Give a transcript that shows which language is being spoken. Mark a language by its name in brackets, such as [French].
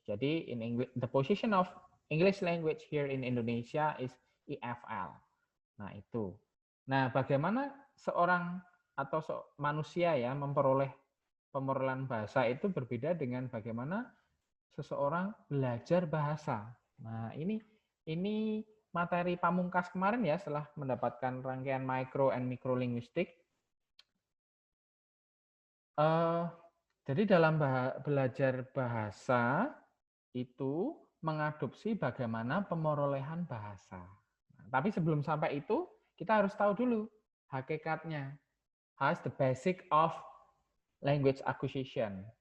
[English] Jadi in English, the position of English language here in Indonesia is EFL. [Indonesian] Nah, itu. Nah, bagaimana seorang atau manusia ya memperoleh pemerolehan bahasa itu berbeda dengan bagaimana seseorang belajar bahasa. Nah, ini materi pamungkas kemarin ya setelah mendapatkan rangkaian micro and micro linguistik. Jadi dalam belajar bahasa itu mengadopsi bagaimana pemerolehan bahasa. Nah, tapi sebelum sampai itu kita harus tahu dulu hakikatnya. [English] Has the basic of language acquisition.